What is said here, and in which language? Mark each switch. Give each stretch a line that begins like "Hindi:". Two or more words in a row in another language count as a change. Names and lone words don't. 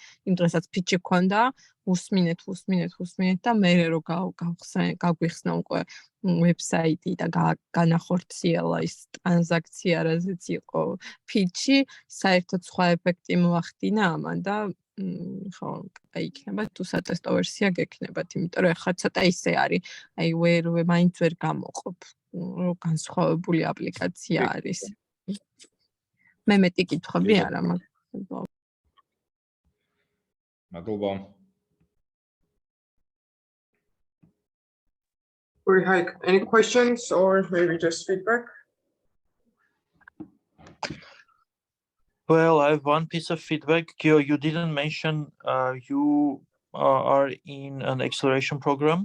Georgian: იმ დღესაც ფიჩი გქონდა, უსმინეთ და მე რო გაგვიხსნა უკვე ვებსაიტი და განახორციელა ის ტრანზაქცია, რაზეც იყო ფიჩი, საერთოდ სხვა ეფექტი მოახდინა ამან და ხო, აი იქნება თუ სატესტო ვერსია გექნებათ, იმიტომ რომ ახლა ცოტა ისე არის, აი მაინც ვერ გამოყოფ, რომ განსხვავებული აპლიკაცია არის. მე მეტი კითხვები არა მაქვს. მადლობა.
English: Any questions or maybe just feedback? Well, I have one piece of feedback. Gio, you didn't mention you are in an acceleration program.